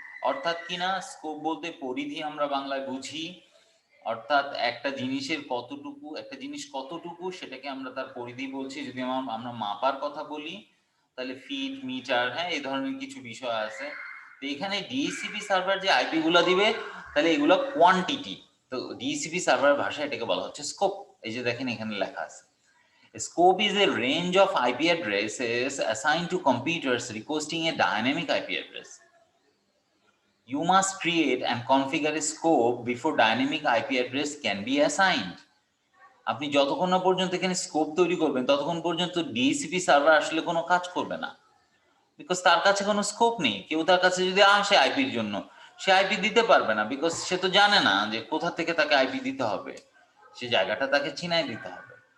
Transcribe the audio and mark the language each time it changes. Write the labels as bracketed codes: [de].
[bn] অর্থাৎ কি না, স্কোপ বলতে পরিধি আমরা বাংলায় বুঝি, অর্থাৎ একটা জিনিসের কতটুকু, একটা জিনিস কতটুকু সেটাকে আমরা তার পরিধি বলছি। যদি আমরা মাপার কথা বলি তাহলে ফিট, মিটার, হ্যাঁ, এই ধরনের কিছু বিষয় আছে। তো এখানে ডিএসসিপি সার্ভার যে আইপি গুলা দিবে তাহলে এগুলো কোয়ান্টিটি। তো ডিএসসিপি সার্ভার ভাষায় এটাকে বলা হচ্ছে স্কোপ। এই যে দেখেন এখানে লেখা আছে, [en] scope is a range of IP addresses assigned to computers requesting a dynamic IP address. You must create and configure a scope before dynamic IP address can be assigned. [bn] আপনি যতক্ষণ না পর্যন্ত এখানে স্কোপ তৈরি করবেন ততক্ষণ পর্যন্ত ডিএসসিপি সার্ভার আসলে কোনো কাজ করবে না, বিকজ তার কাছে কোনো স্কোপ নেই। কেউ তার কাছে যদি আসে আইপির জন্য, সে আইপি দিতে পারবে না, বিকজ সে তো জানে না যে কোথা থেকে তাকে আইপি দিতে হবে, সে জায়গাটা তাকে চিনাই দিতে হবে।